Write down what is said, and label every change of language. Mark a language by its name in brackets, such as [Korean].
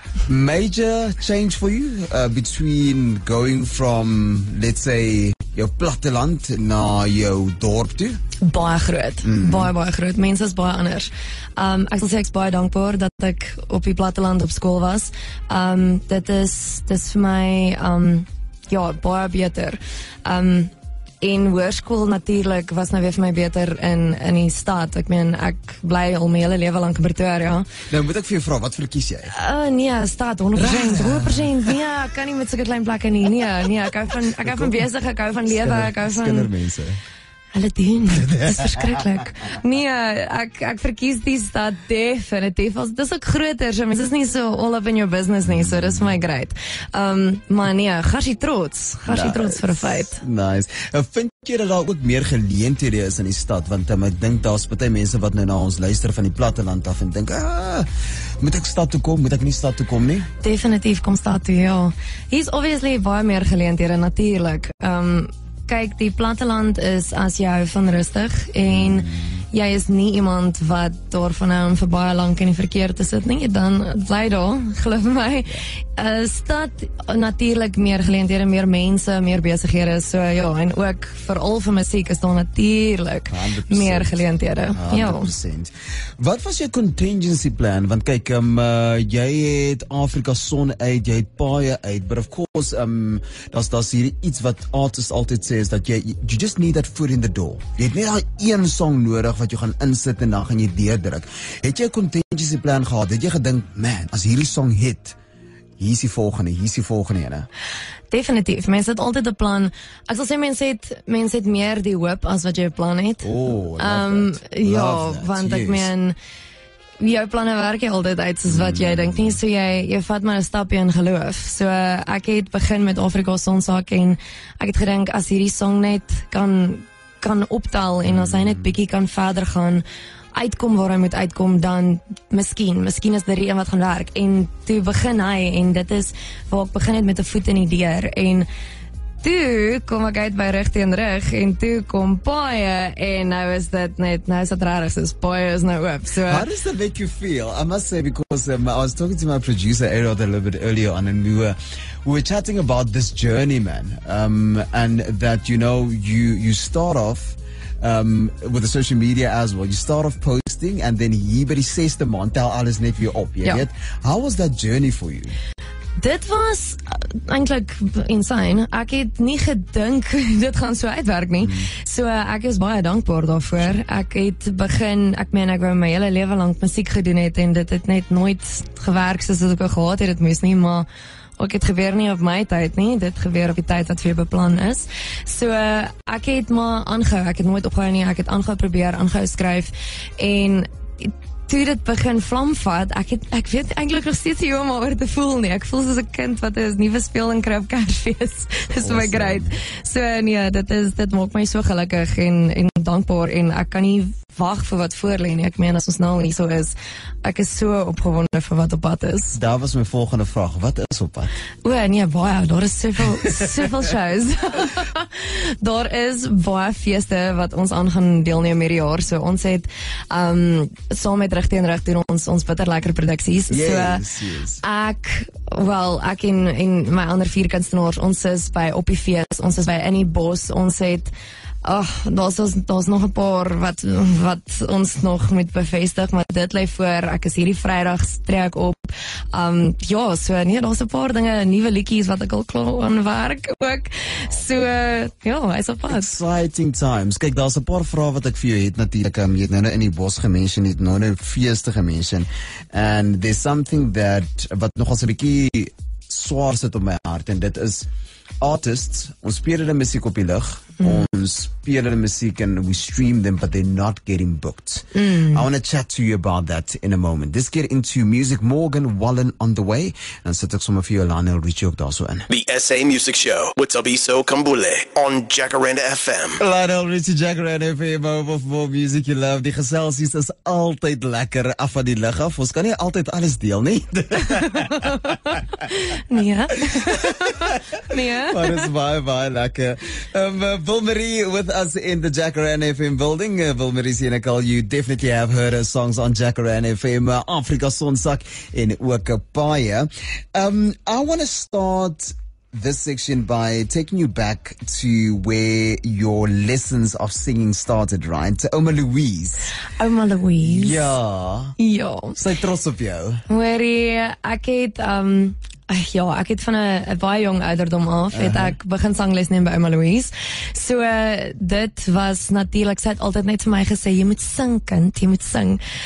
[English] Major change for you between going from, let's say, [Afrikaans] jou platteland na jou dorp toe? Baie groot. Baie groot. Mense is baie anders. Ek sal sê ek's baie dankbaar dat ek op die platteland op skool was. Dit is vir my ja, baie beter. En hoërskool natuurlik was nou weer vir my beter in die stad. Ek meen, ek bly al my hele lewe lank in Pretoria. Nou moet ek vir jou vra, wat verkies jy? Nee, stad 100%. 100%. Nee, ek kan nie met sulke klein plekke nie. Nee, ek hou van besig, ek hou van lewe, ek hou van kindermense. Hulle doen. Dit is verskriklik. Nee, ek verkies die stad definitief. Dis ook groter, so mens is nie so [English] all up in your business [Afrikaans] nie, so dis vir my great. Maar nee, Garsie trots vir 'n feit. [English] Nice. [Afrikaans] Vind jy dat daar ook meer geleenthede is in die stad? Want ek dink daar's baie mense wat nou na ons luister van die platteland af en dink, moet ek stad toe kom? Moet ek nie stad toe kom nie? Definitief kom stad toe, ja. Hier's obviously baie meer geleenthede natuurlik. Kyk, die platteland is as jy hou van rustig en jy is nie iemand wat daarvan hou om vir baie lank in die verkeer te sit nie, dan bly daar, glo my. Stad natuurlik meer geleenthede, meer mense, meer besighede, so ja, en ook veral vir musiek is daar natuurlik 100%. meer geleenthede. 100%. Wat was jou contingency plan? Want kyk, jy het Afrika son uit, jy het paaie uit, [English] but of course, [Afrikaans] daar's hier iets wat artists altyd sê, is dat [English] you just need that foot in the door. [Afrikaans] Jy het net daai een song nodig wat jy gaan insit en dan gaan jy deurdruk. Het jy 'n contingency plan gehad? Het jy gedink, man, as hierdie song hit, hier is die volgende ene? Definitief, mense het altyd 'n plan. Ek sal sê mense het meer die hoop as wat jy 'n plan het. Oh, ja, want ek meen, jou planne werk jy altyd uit soos wat jy dink nie, so jy vat maar 'n stapie in geloof. So ek het begin met Afrika Sonsaak en ek het gedink as hierdie song net kan optel en as hy net bietjie kan verder gaan, uitkom waar hy moet uitkom, dan miskien is dit die een wat gaan werk. En toe begin hy, en dit is waar ek begin het met 'n voet in die deur, en toe kom ek uit by Rug teen Rug, en toe kom paaie, en nou is dit regtig, soos paaie is nou oop. So, [English] how does that make you feel? I must say, because I was talking to my producer Ariel a little bit earlier on, and we were chatting about this journey, man, and that, you know, you start off with the social media as well. You start off posting, and then [Afrikaans] hier by die 6de maand tel alles net weer op, jy weet. [English] How was that journey for you? [Afrikaans] Dit was eintlik insane. Ek het nie gedink dit gaan so uitwerk nie. So ek is baie dankbaar daarvoor. Ek het begin, ek wou my hele lewe lank musiek gedoen het, en dit het net nooit gewerk soos ek gehad het dit moes nie, maar ook het gebeur nie op my tyd nie, dit gebeur op die tyd wat weer beplan is. So ek het maar aangehou, ek het nooit opgehou nie, ek het aangehou probeer, aangehou skryf, en toe dit begin vlamvat, ek weet eintlik nog steeds nie hoe om oor te voel nie. Ek voel soos 'n kind wat 'n nuwe speeling kry op Kersfees. Dis my great. So nee, dit maak my so gelukkig en dankbaar, en ek kan nie wag vir wat voor lê nie. Ek meen as ons nou hier so is, ek is so opgewonde vir wat op pad is. Daar was my volgende vraag, wat is op pad? Nee, baie, daar is soveel shows. Daar is baie feeste wat ons aan gaan deelneem hierdie jaar. So ons het saam met Rug teen Rug doen ons bitter lekker produksies. [English] Yes. [Afrikaans] Ek en my ander 4 kunstenaars, ons is by Op die Fees, ons is by In die Bos, ons het daar's nog 'n paar wat ons nog moet bevestig, maar dit lê voor. Ek is hierdie Vrydag trek op. Daar's 'n paar dinge, nuwe liedjies wat ek al klaar aan werk ook. So, hy's op pad. [English] Exciting times. [Afrikaans] Kyk, daar's 'n paar vrae wat ek vir jou het natuurlik. Jy het nou In die Bos gemention, jy het nou feeste gemention. [English] And there's something [Afrikaans] wat nogals 'n bietjie swaar sit op my hart, en dit is artists. Ons speel hulle musiek op die lug. Ons speel hulle musiek [English] and we stream them, but they're not getting booked. I want to chat to you about that in a moment. Let's get into music. Morgan Wallen on the way. [Afrikaans] En sit ek sommer vir jou Lionel Richie ook daar so in. [English] The SA Music Show with Tabiso Kambule on Jacaranda FM. [Afrikaans] Lionel Richie, Jacaranda FM, [English] over for music you love. [Afrikaans] Die geselsies is altyd lekker af van die lug af. Ons kan nie altyd alles deel nie. Nee. Maar is baie lekker. [English] Wilmarie with us in the Jacaranda FM building. Wilmarie Senekal, you definitely have heard her songs on Jacaranda FM, Afrika Sonsak [Afrikaans] en ook baie. [English] I want to start this section by taking you back to where your lessons of singing started, right? [Afrikaans] Oma Louise. Oma Louise. Ja. Sy trots op jou. Hoorie, ek het van 'n baie jong ouderdom af het ek begin sangles neem by Oma Louise. So dit was natuurlik, sy het altyd net vir my gesê, jy moet sing kind, jy moet sing.